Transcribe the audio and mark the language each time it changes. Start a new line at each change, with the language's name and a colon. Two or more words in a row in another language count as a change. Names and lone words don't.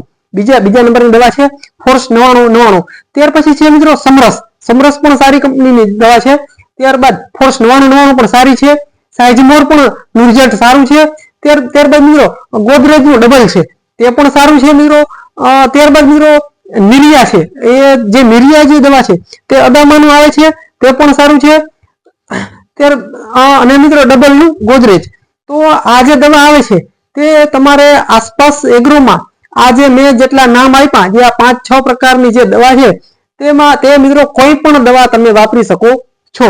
Gujarati: બીજા નંબરની દવા છે ફોર્સ 9999। ત્યાર પછી છે મિત્રો સમરસ પણ સારી કંપનીની દવા છે। ત્યારબાદ ફોર્સ 9999 પણ સારી છે। સાઇઝમોર પણ નુરજટ સારું છે। ત્યારબાદ મિત્રો ગોદરેજનું ડબલ છે તે પણ સારું છે મિત્રો। ત્યારબાદ મિત્રો નિરિયા છે, એ જે નિરિયા જે દવા છે તે અદામાનું આવે છે તે પણ સારું છે। અને મિત્રો ડબલ નું ગોદરેજ। તો આ જે દવા આવે છે તે તમારે આસપાસ એગ્રોમાં આ જે મેં જેટલા નામ આપ્યા, જે આ 5-6 પ્રકારની જે દવા છે તેમાં તે મિત્રો કોઈ પણ દવા તમે વાપરી શકો છો।